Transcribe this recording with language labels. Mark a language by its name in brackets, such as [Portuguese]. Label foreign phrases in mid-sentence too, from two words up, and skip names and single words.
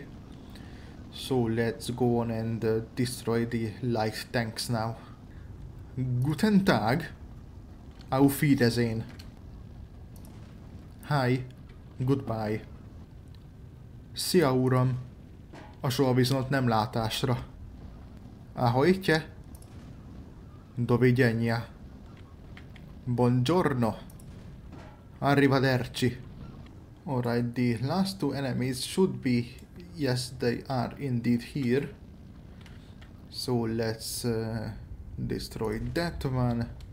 [English] So let's go on and destroy the light tanks now. [German] Guten Tag. Auf Wiedersehen. [English] Hi. Goodbye. [Hungarian] Szia uram. A soha viszont nem látásra. [Slovak] Ahojtje. [Polish] Do widzenia. [Italian] Buongiorno. Arrivederci. [English] Alright, the last two enemies should be, yes they are indeed here. So let's destroy that one.